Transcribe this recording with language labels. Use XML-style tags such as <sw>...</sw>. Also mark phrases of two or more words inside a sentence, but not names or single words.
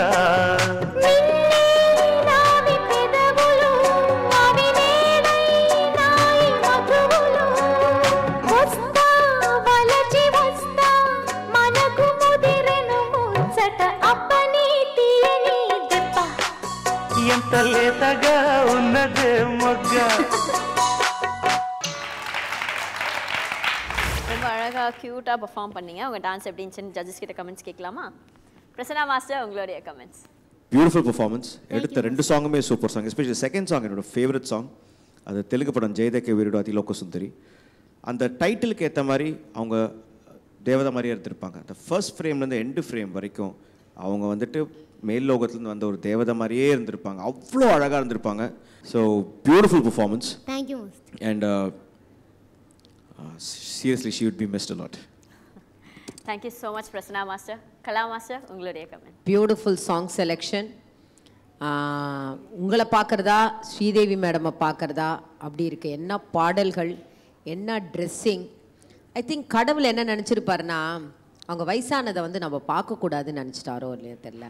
<te>నిన్నే నావి పెదవులు అవి నేనై నాయి మధువులు. వస్తా వలచి వస్తా మనకు ముదిరెను ముచ్చట అప్పని తీయని దెబ్బ. ఎంత లేతగా ఉన్నదే మొగ్గ.</te> <ta>ரொம்ப அழகாக க்யூட்டாக பெர்ஃபார்ம் பண்ணீங்க. உங்கள் டான்ஸ் எப்படி இருந்துச்சுன்னு ஜட்ஜஸ் கிட்ட கமெண்ட்ஸ் கேட்கலாமா? பிரசன்னா மாஸ்டர், உங்களுடைய கமெண்ட்ஸ்.</ta> <en>beautiful performance.</en> <ta>எடுத்த 2 சாங்குமே</ta> <en>super song. especially second song</en> <ta>என்னோட</ta> <en>favourite song.</en> <ta>அது தெலுங்கு படம் ஜெயதேகே வீருடு அதிலோக சுந்தரி. அந்த டைட்டிலுக்கு ஏற்ற மாதிரி அவங்க தேவதை மாதிரியே எடுத்திருப்பாங்க. அந்த</ta> <en>first frame end frame</en> <ta>வரைக்கும் அவங்க வந்துட்டு மேல் லோகத்துலேருந்து வந்த ஒரு தேவதை மாதிரியே இருந்திருப்பாங்க. அவ்வளோ அழகாக இருந்திருப்பாங்க.</ta> <en>so beautiful performance. thank you. அண்ட் seriously she would be missed a lot. Thank you so much</en> <ta>பிரசன்னா மாஸ்டர். கலா மாஸ்டர், உங்களுடைய கமெண்ட்.</ta> <en>beautiful song selection.</en> <ta>உங்களை பார்க்குறதா ஸ்ரீதேவி மேடமை பார்க்குறதா அப்படி இருக்கு. என்ன பாடல்கள், என்ன ட்ரெஸ்ஸிங்.</ta> <en>I think</en> <ta>கடவுள் என்ன நினச்சிருப்பாருன்னா, அவங்க வயசானதை வந்து நம்ம பார்க்கக்கூடாதுன்னு நினச்சிட்டாரோ இல்லையா தெரில.</ta>